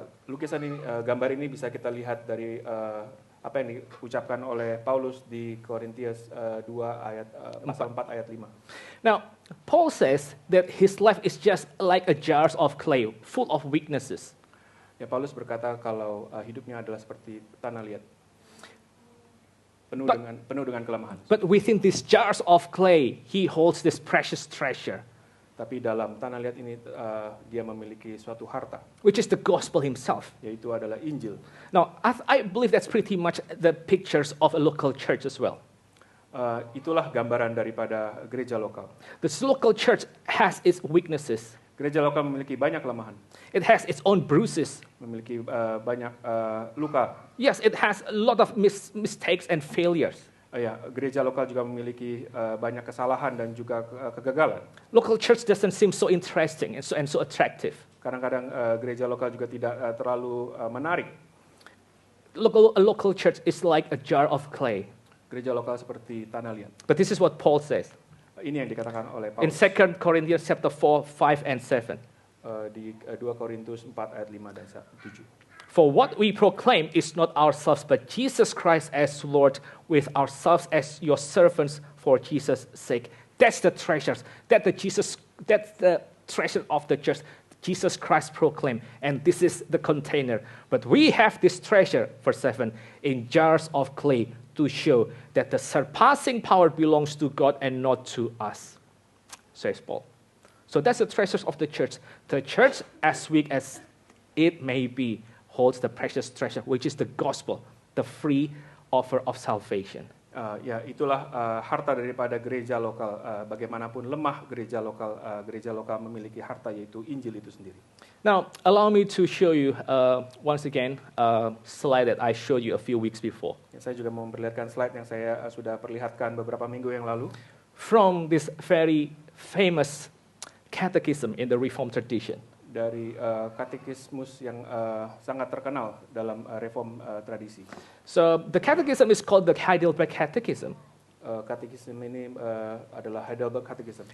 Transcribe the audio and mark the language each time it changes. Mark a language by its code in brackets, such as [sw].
[id] Lukisan ini, gambar ini bisa kita lihat dari apa yang diucapkan oleh Paulus di Korintius 2 ayat pasal 4 ayat 5. [en] Now, Paul says that his life is just like a jar of clay, full of weaknesses. [id] Ya, Paulus berkata kalau hidupnya adalah seperti tanah liat, penuh dengan kelemahan. [en] But within these jars of clay, he holds this precious treasure, [id] Tapi dalam tanah liat ini dia memiliki suatu harta, [en] which is the gospel himself. [id] yaitu adalah Injil. [en] Now, I believe that's pretty much the pictures of a local church as well. [id] Itulah gambaran daripada gereja lokal. [en] This local church has its weaknesses. [id] Gereja lokal memiliki banyak kelemahan, [en] It has its own bruises. [id] memiliki banyak luka. [en] Yes, it has a lot of mistakes and failures. [id] Gereja lokal juga memiliki banyak kesalahan dan juga kegagalan. [en] Local church doesn't seem so interesting and so attractive. [id] Kadang-kadang gereja lokal juga tidak terlalu menarik. [en] A local church is like a jar of clay. [id] Gereja lokal seperti tanah liat. [en] But this is what Paul says [id] Ini yang dikatakan oleh [en] in [id] Paulus [en] 2 Corinthians chapter 4, 5 and 7. [id] Di 2 Korintus 4 ayat 5 dan 7. [en] For what we proclaim is not ourselves, but Jesus Christ as Lord, with ourselves as your servants for Jesus' sake. That's the treasures. That's the treasure of the church. Jesus Christ proclaimed, and this is the container. But we have this treasure, verse 7, in jars of clay to show that the surpassing power belongs to God and not to us, says Paul. So that's the treasures of the church. The church, as weak as it may be, holds the precious treasure, which is the gospel, the free offer of salvation. [id] Itulah harta daripada gereja lokal. Bagaimanapun lemah gereja lokal memiliki harta, yaitu Injil itu sendiri. [en] Now, allow me to show you once again a slide that I showed you a few weeks before. [id] Saya juga mau memperlihatkan slide yang saya sudah perlihatkan beberapa minggu yang lalu. [en] From this very famous catechism in the Reformed tradition. [id] Dari katekismus yang sangat terkenal dalam reform tradisi. [en] So the catechism is called the Heidelberg Catechism. [id] Katekisme ini adalah Heidelberg Catechism.